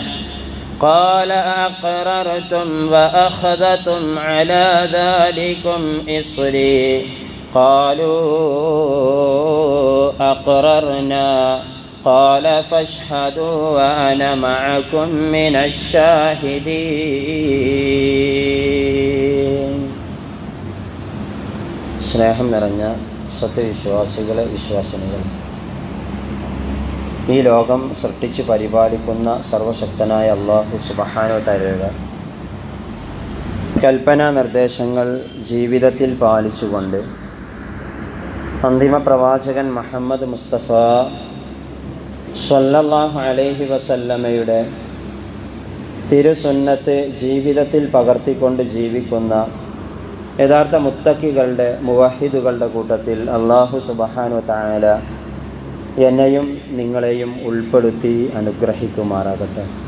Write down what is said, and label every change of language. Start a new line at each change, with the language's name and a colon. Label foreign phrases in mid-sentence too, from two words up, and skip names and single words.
Arabic: قال أقررتم وأخذتم على ذلكم إصري؟ قالوا أقررنا. قال فاشهدوا وأنا معكم من الشاهدين.
Malayalam: സ്നേഹം നിറഞ്ഞ സത്യവിശ്വാസികളെ, വിശ്വാസിനികൾ, ഈ ലോകം സൃഷ്ടിച്ച് പരിപാലിക്കുന്ന സർവശക്തനായ അല്ലാഹു
Arabic: سبحانه وتعالى
Malayalam: കൽപ്പനാ നിർദ്ദേശങ്ങൾ ജീവിതത്തിൽ പാലിച്ചുകൊണ്ട് അന്തിമ പ്രവാചകൻ മുഹമ്മദ് മുസ്തഫ
Arabic: صلى الله عليه وسلم
Malayalam: തിരുസുന്നത്ത് ജീവിതത്തിൽ പകർത്തിക്കൊണ്ട് ജീവിക്കുന്ന യഥാർത്ഥ മുത്തക്കികളുടെ, മുവഹിദുകളുടെ കൂട്ടത്തിൽ
Arabic: الله سبحانه وتعالى
Malayalam: എന്നെയും നിങ്ങളെയും ഉൾപ്പെടുത്തി അനുഗ്രഹിക്കുമാറാകട്ടെ.